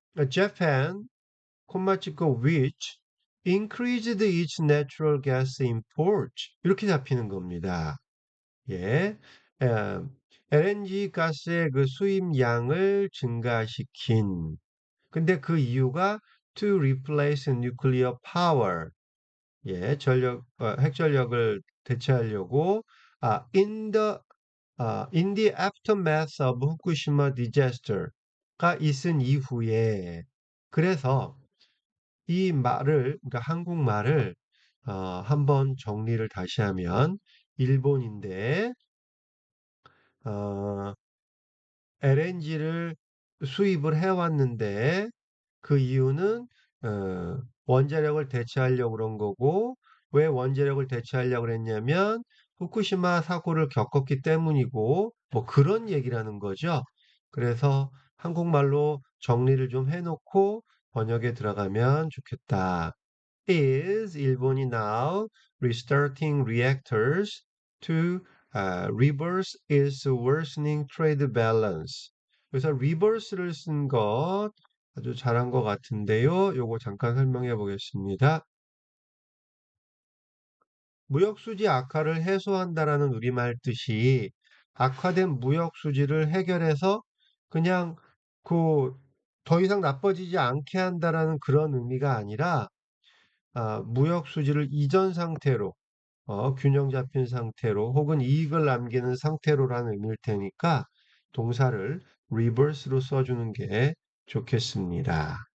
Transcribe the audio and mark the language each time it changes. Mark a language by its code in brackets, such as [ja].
[en] Japan, 콤마 찍고 which increased its natural gas import [ko] 이렇게 잡히는 겁니다. 예. 에, LNG 가스의 그 수입량을 증가시킨 근데 그 이유가 [en] to replace nuclear power. [ko] 예, 핵전력을 대체하려고 [en] in the aftermath of Fukushima disaster [ko] 가 있은 이후에 그래서 이 말을 그러니까 한국말을 한번 정리를 다시 하면 일본인데 어, LNG를 수입을 해왔는데 그 이유는 원자력을 대체하려고 그런 거고 왜 원자력을 대체하려고 그랬냐면 후쿠시마 사고를 겪었기 때문이고 뭐 그런 얘기라는 거죠. 그래서 한국말로 정리를 좀 해놓고 번역에 들어가면 좋겠다. [en] Is 일본이 now restarting reactors to reverse its worsening trade balance. [ko] 그래서 reverse를 쓴 것 아주 잘한 것 같은데요. 요거 잠깐 설명해 보겠습니다. 무역 수지 악화를 해소한다라는 우리말 뜻이 악화된 무역 수지를 해결해서 그냥 그 더 이상 나빠지지 않게 한다라는 그런 의미가 아니라 무역 수지를 이전 상태로 균형 잡힌 상태로 혹은 이익을 남기는 상태로라는 의미일 테니까 동사를 reverse로 써주는 게 좋겠습니다.